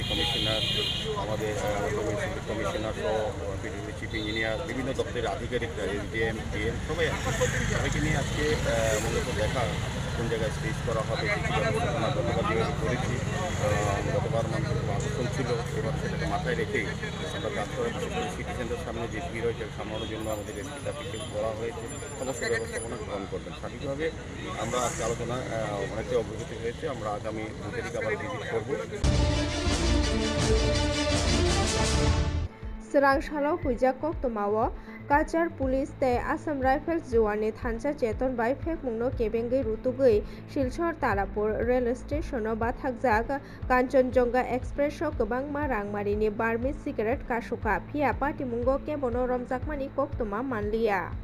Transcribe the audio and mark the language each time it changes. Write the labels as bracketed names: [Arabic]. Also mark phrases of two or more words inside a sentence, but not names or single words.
[Bangla] কমিশনার আমাদের [English] city commissioner [Bangla] সহ [English] chief engineer [Bangla] বিভিন্ন দপ্তরের আধিকারিকরা SDM DM সবাইকে নিয়ে আজকে মূলত দেখা কোন জায়গায় স্টেজ করা হবে আমরা গতবার যেভাবে করেছি গতবার মানুষের আকর্ষণ ছিল এবার সেটাকে মাথায় রেখেই আমরা কাজ করে বিশেষ করে [English] city centre [Bangla] সামনে যে ভিড় হয়েছে সামলানোর জন্য আমাদের [English] SP traffic [Bangla] করা হয়েছে সমস্ত ব্যবস্থাপনা গ্রহণ করবেন। স্বাভাবিকভাবে আমরা আজকে আলোচনা অনেকটাই অগ্রগতি হয়েছে। আমরা আগামী 2 তারিখ আবার ভিজিট করব। [Kok Borok] Srangshalo Huijak Koktomawo Kachar Police te Assam Rifles Jawani Thansa Cheton bai Phekmungno Kebengai Rutugui Silchor Tarapur [English] Rail Station [Kok Borok] o Bathakjak Kanchenjunga Express o Kwbangma Rangmarini Barmis Cigarette Kasuka Phia Patimungo Kebono Romjakmani Koktoma Manliya